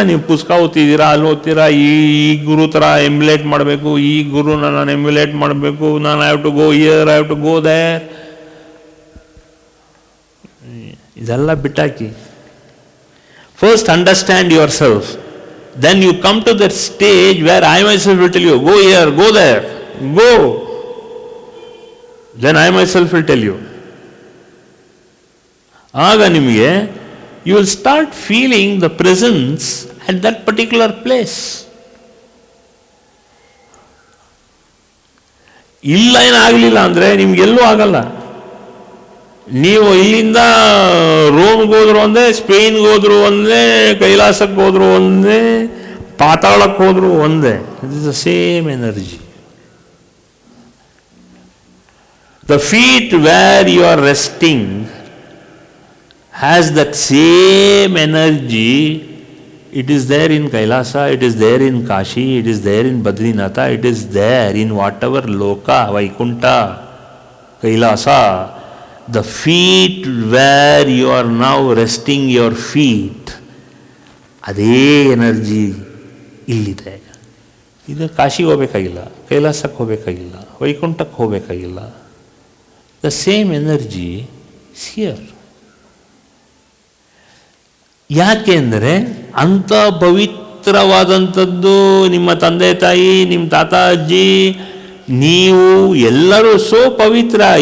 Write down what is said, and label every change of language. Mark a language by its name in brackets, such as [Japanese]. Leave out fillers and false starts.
[Kannada] ನೀವು ಪುಸ್ತಕ ಓದ್ತಿದ್ದೀರಾ, ಅಲ್ಲಿ ಓದ್ತೀರಾ, ಈ ಗುರು ಥರ ಎಮ್ಯುಲೇಟ್ ಮಾಡಬೇಕು, ಈ ಗುರುನ ನಾನು ಎಮ್ಯುಲೇಟ್ ಮಾಡಬೇಕು, ನಾನು [English] Have to go here, I have to go there. [Kannada] ಇದೆಲ್ಲ ಬಿಟ್ಟಾಕಿ. [English] First understand yourself, then you come to that stage where I myself will tell you go here, go there, go. Then I myself will tell you. [Kannada] ಆಗ ನಿಮಗೆ [English] you will start feeling the presence at that particular place. [Kannada] ಇಲ್ಲ ಏನಾಗಲಿಲ್ಲ ಅಂದರೆ ನಿಮ್ಗೆಲ್ಲೂ ಆಗಲ್ಲ. ನೀವು ಇಲ್ಲಿಂದ ರೋಮ್ಗೆ ಹೋದ್ರು ಒಂದೇ, ಸ್ಪೇನ್ಗೆ ಹೋದ್ರು ಒಂದೇ, ಕೈಲಾಸಕ್ಕೆ ಹೋದ್ರು ಒಂದೇ, ಪಾತಾಳಕ್ಕೆ ಹೋದ್ರು ಒಂದೇ. [English] It is the same energy. The feet where you are resting has that same energy. It is there in Kailasa, it is there in Kashi, it is there in Badrinatha, it is there in whatever loka, Vaikunta, Kailasa. The feet where you are now resting your feet, [Kannada] ಅದೇ energy ಇಲ್ಲಿದೆ. ಇದು ಕಾಶಿಗೆ ಹೋಗಬೇಕಾಗಿಲ್ಲ, ಕೈಲಾಸಕ್ಕೆ ಹೋಗಬೇಕಾಗಿಲ್ಲ, ವೈಕುಂಠಕ್ಕೆ ಹೋಗಬೇಕಾಗಿಲ್ಲ. [English] The same energy is here. [Kannada] ಯಾಕೆಂದರೆ ಅಂಥ ಪವಿತ್ರವಾದಂಥದ್ದು ನಿಮ್ಮ ತಂದೆ ತಾಯಿ, ನಿಮ್ಮ ತಾತ ಅಜ್ಜಿ, ನೀವು ಎಲ್ಲರೂ ಸೋ ಪವಿತ್ರ.